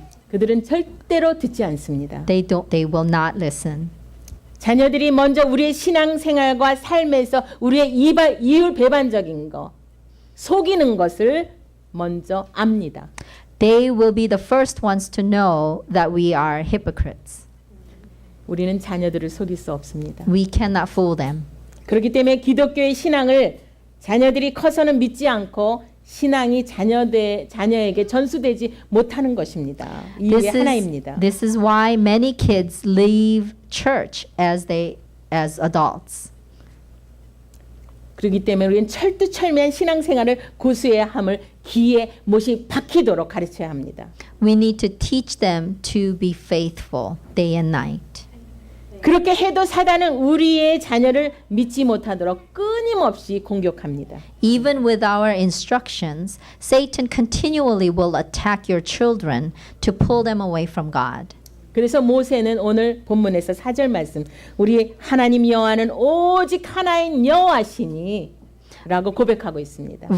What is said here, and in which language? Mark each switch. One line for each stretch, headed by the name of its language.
Korean: 그들은 절대로 듣지 않습니다.
English: They will not listen.
Korean: 자녀들이 먼저 우리의 신앙생활과 삶에서 우리의 이율배반적인 거, 속이는 것을 먼저 압니다.
English: They will be the first ones to know that we are hypocrites.
Korean: 우리는 자녀들을 속일 수 없습니다.
English: We cannot fool them.
Korean: 그렇기 때문에 기독교의 신앙을 자녀들이 커서는 믿지 않고 신앙이 자녀에게 전수되지 못하는 것입니다. 이유의 하나입니다.
English: This is why many kids leave church as adults.
Korean: 그렇기 때문에 우리는 철두철미한 신앙생활을 고수해야 함을 귀에 못이 박히도록 가르쳐야 합니다.
English: We need to teach them to be faithful day and night.
Korean: 그렇게 해도 사단은 우리의 자녀를 믿지 못하도록 끊임없이 공격합니다.
English: Even with our instructions, Satan continually will attack your children to pull them away from God.
Korean: 그래서 모세는 오늘 본문에서 4절 말씀 우리 하나님 여호와는 오직 하나인 여호와시니 라고 고백하고 있습니다.